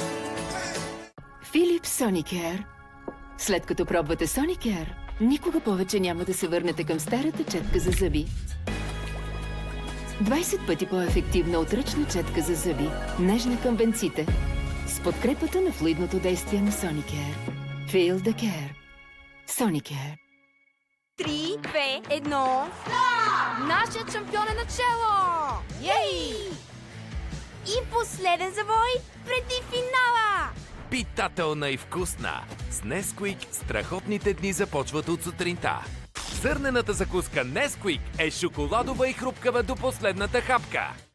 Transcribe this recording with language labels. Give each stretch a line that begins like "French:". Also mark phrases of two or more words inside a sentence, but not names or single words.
Bulgarian: Philips Sonicare. След като пробвате Sonicare, никога повече няма да се върнете към старата четка за зъби. 20 пъти по-ефективна от ръчна четка за зъби, нежна към бенците, с подкрепата на флуидното действие на Sonicare.
English: Feel the care. Sonicare.
Bulgarian: 3, 2, 1... Нашият шампион е начело! Ей! И последен завой преди финала! Питателна и вкусна. С Nesquik страхотните дни започват от сутринта. Зърнената закуска Nesquik е шоколадова и хрупкава до последната хапка.